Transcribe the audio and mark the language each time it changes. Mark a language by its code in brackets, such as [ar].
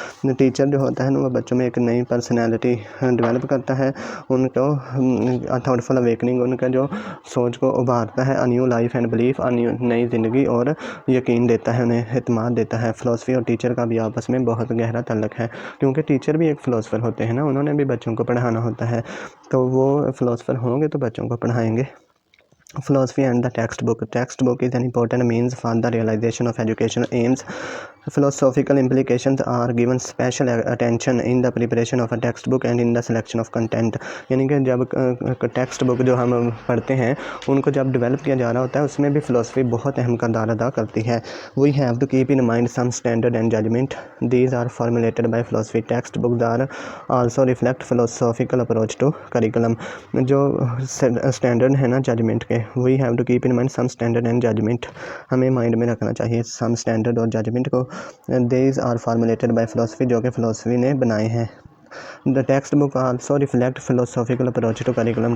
[hi] Teacher जो होता है ना वो बच्चों में एक नई पर्सनैलिटी डेवलप करता है, उनको थॉटफुल अवेकनिंग, उनका जो सोच को उभारता है, [en] a new life and belief, [hi] नई ज़िंदगी और यकीन देता है, उन्हें एतमाद देता है। फ़िलासफ़ी और टीचर का भी आपस में बहुत गहरा ताल्लुक़ है, क्योंकि टीचर भी एक फ़िलासफ़र होते हैं ना, उन्होंने भी बच्चों को पढ़ाना होता है, तो वो फ़िलासफ़र होंगे तो बच्चों को पढ़ाएंगे। [en] Philosophy and the textbook. Textbook is an important means for the realization of educational aims. Philosophical implications are given special attention in the preparation of a textbook and in the selection of content. [hi] यानी कि जब text book जो हम पढ़ते हैं उनको जब develop किया जा रहा होता है उसमें भी फ़िलासफ़ी बहुत अहम किरदार अदा करती है। [en] We have to keep in mind some standard and judgment. These are formulated by philosophy. Text books are also reflect philosophical approach to curriculum. [hi] जो स्टैंडर्ड है ना जजमेंट के, [en] we have to keep in mind some standard and judgement, [hi] हमें mind में रखना चाहिए सम standard और judgement को। [en] these are formulated by philosophy, [hi] जो कि फ़िलासफ़ी ने बनाए हैं। [en] The text book also reflect philosophical approach to curriculum.